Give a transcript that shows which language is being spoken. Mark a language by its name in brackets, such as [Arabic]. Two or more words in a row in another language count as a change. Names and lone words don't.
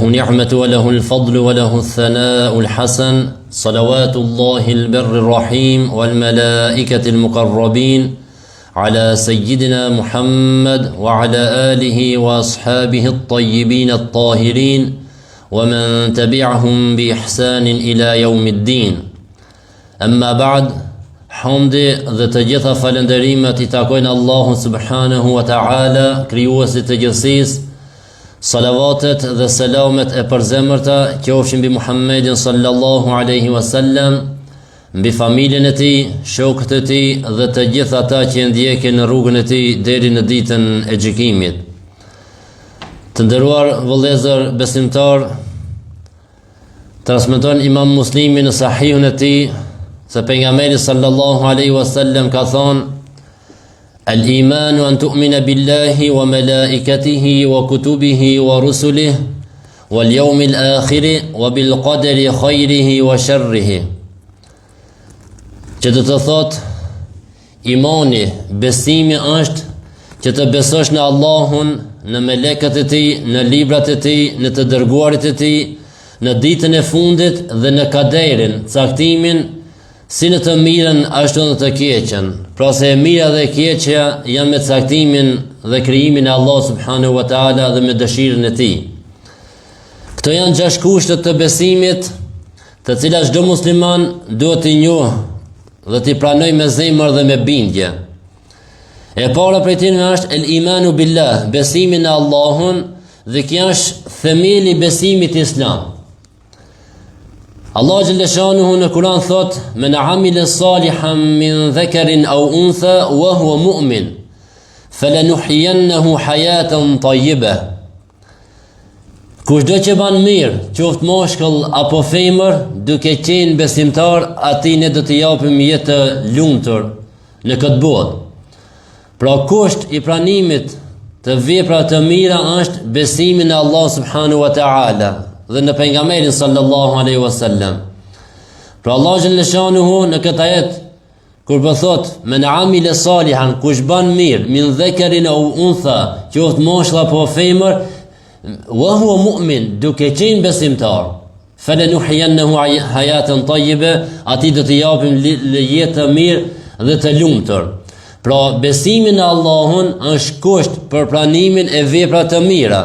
[Arabic] نعمة وله الفضل وله الثناء الحسن صلوات الله البر الرحيم والملائكة المقربين على سيدنا محمد وعلى آله وأصحابه الطيبين الطاهرين ومن تبعهم بإحسان إلى يوم الدين أما بعد [Albanian] Hamdi dhe të gjitha falënderimet I takojnë Allahu subhanahu wa ta'ala, krijuesit të gjithësisë. Salavatet dhe selamet e përzemërta qofshin mbi Muhammedin [Arabic] صلى الله عليه وسلم, [Albanian] mbi familjen e tij, shokët e tij dhe të gjithë ata që ndjekin në rrugën e tij deri në ditën e gjykimit. Të nderuar vëllezër besimtar, transmeton Imam Muslimi në Sahihun e tij se pejgamberi [Arabic] صلى الله عليه وسلم [Albanian] ka thonë: [Arabic] "الإيمان أن تؤمن بالله وملائكته وكتبه ورسله واليوم الآخر وبالقدر خيره وشره." [Albanian] Që do të thotë, imani, besimi është që të besosh në Allahun, në melekët e tij, në librat e tij, në të dërguarit e tij, në ditën e fundit dhe në kaderin, caktimin si në të mirën ashtu në të keqen. Pra se e mira dhe e keqja janë me caktimin dhe krijimin e Allah [Arabic] سبحانه وتعالى [Albanian] dhe me dëshirën e tij. Këto janë 6 kushtet të besimit, të cilat çdo musliman duhet t'i njohë dhe t'i pranojë me zemër dhe me bindje. E para prej tyre është [Arabic] الإيمان بالله, [Albanian] besimi në Allahun, dhe kjo është themeli I besimit islam. Allah [Arabic] جل شأنه [Albanian] në Kur'an thot: [Arabic] "من عمل صالحا من ذكر أو أنثى وهو مؤمن فلنحيينه حياة طيبة." [Albanian] Kushdo që ban mirë, qoftë moshkull apo femër, duke qenë besimtar, atij ne do t'i japim jetë të lumtur në këtë botë. Pra kusht I pranimit të veprave të mira është besimi në Allah [Arabic] سبحانه وتعالى [Albanian] dhe në pejgamberin [Arabic] صلى الله عليه وسلم. [Albanian] Pra Allah [Arabic] جل شأنه [Albanian] në këtë ajet kur po thot: [Arabic] "من عمل صالحا", [Albanian] kush ban mirë, [Arabic] من ذكر أو أنثى, [Albanian] qoftë moshkull apo femër, [Arabic] وهو مؤمن, [Albanian] duke qenë besimtar, [Arabic] فلنحيينه حياة طيبة, [Albanian] atij do t'i japim jetë të mirë dhe të lumtur. Pra besimi në Allahun është kusht për pranimin e veprave të mira.